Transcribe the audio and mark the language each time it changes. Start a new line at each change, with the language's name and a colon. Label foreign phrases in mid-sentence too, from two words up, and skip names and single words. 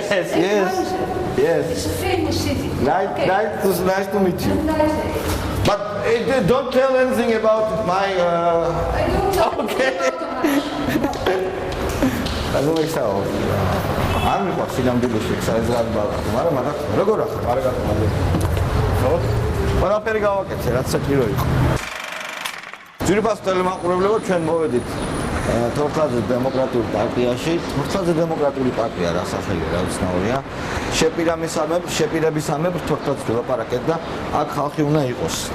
English: Enkhuizen. Yes. It's a famous city. Nice. Okay. Nice to meet you. Have a nice day. But don't tell anything about my. I don't know. Okay. I don't like so. I'm going to go to the exercise.
Georgian: მაგრამ როგორ ახლა? კარგად მოვიდა. ხო? ყველაფერი გავაკეთე, რაც საჭირო იყო. ძირფას ტელემაყურებლებო ჩვენ მოვედით თორთლაძე დემოკრატიული პარტიაში. თორთლაძე დემოკრატიული პარტია რა სახელია, რა უცნაურია. შეპირებისამებრ თორთლაძე ვილაპარაკეთ და აქ ხალხი უნდა იყოს.